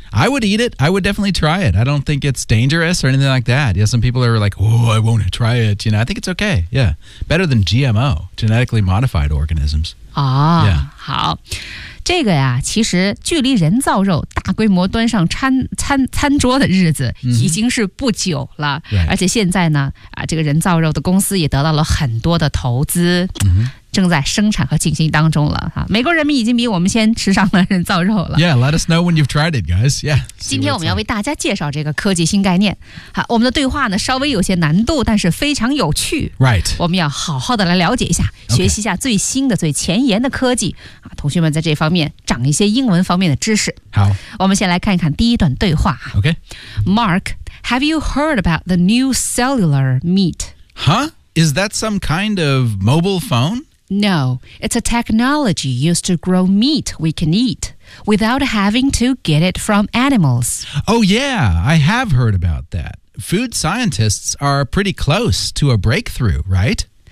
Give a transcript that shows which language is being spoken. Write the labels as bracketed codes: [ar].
[en] I would eat it, I would definitely try it. I don't think it's dangerous or anything like that. Yeah, some people are like, oh, I won't try it, you know, I think it's okay. Yeah, better than GMO, genetically modified organisms. [zh] 哦、好，这个呀，其实距离人造肉大规模端上餐桌的日子已经是不久了、而且现在呢、这个人造肉的公司也得到了很多的投资、正在生产和进行当中了、美国人民已经比我们先吃上了人造肉了。 [en] Yeah, let us know when you've tried it, guys. Yeah, [zh] 今天我们要为大家介绍这个科技新概念。好，我们的对话呢稍微有些难度，但是非常有趣。 [en] Right. [zh] 我们要好好的来了解一下、 [en] okay. [zh] 学习一下最新的最前沿的科技、同学们在这方面长一些英文方面的知识。好，我们先来看一看第一段对话。 [en] OK. Mark, have you heard about the new cellular meat? Huh? Is that some kind of mobile phone? No, it's a technology used to grow meat we can eat without having to get it from animals. Oh yeah, I have heard about that. Food scientists are pretty close to a breakthrough, right?